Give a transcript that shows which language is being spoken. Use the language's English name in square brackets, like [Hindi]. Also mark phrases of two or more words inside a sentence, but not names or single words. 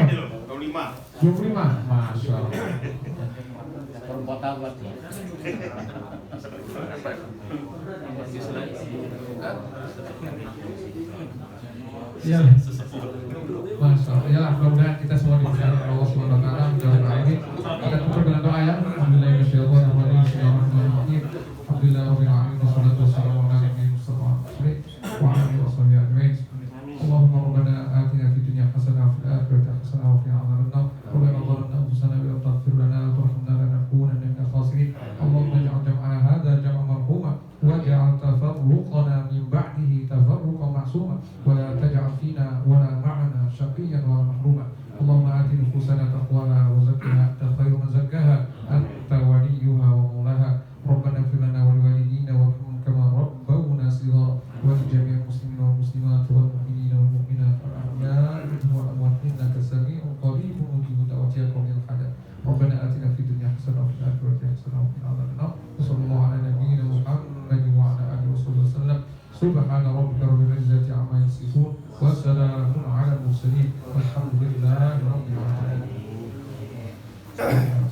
[Arabic] 25, ما شاء الله. Iya. ما شاء الله, [Indonesian] ya lah, mudah-mudahan kita semua diberkahi oleh Allah [Arabic] سبحانه وتعالى. [Indonesian] Mudah-mudahan kita tutup dengan doa ya. [Arabic] الحمد لله رب العالمين. الحمد لله رب العالمين. والصلاة والسلام على نبينا محمد وعلى آله وصحبه أجمعين. اللهم ربنا آتنا في الدنيا حسنة وفي الآخرة حسنة وقنا عذاب النار. ربنا ظلمنا أنفسنا ولم تغفر لنا وترحمنا لنكونن من الخاسرين. اللهم اجعل جمعنا هذا جمعا مرحوما واجعل تفرقنا من بعده تفرقا معصوما ولا تجعل فينا ولا معنا شقيا ولا محروما. اللهم آت نفوسنا تقواها وزكها أنت خير من زكاها أنت وليها ومولاها. ربنا اغفر لنا ولوالدينا وارحمهم كما ربونا صغارا ولجميع المسلمين والمسلمات والمؤمنين والمؤمنات الأحياء منهم والأموات إنك سميع قريب مجيب الدعوات يا قوم الهدى. ربنا آتنا في الدنيا حسنة وفي الآخرة حسنة وقنا عذاب النار. صلى الله على نبينا محمد وعلى آله وسلم. سبحان ربك رب العزة عما يصفون وسلام على المرسلين والحمد لله رب العالمين.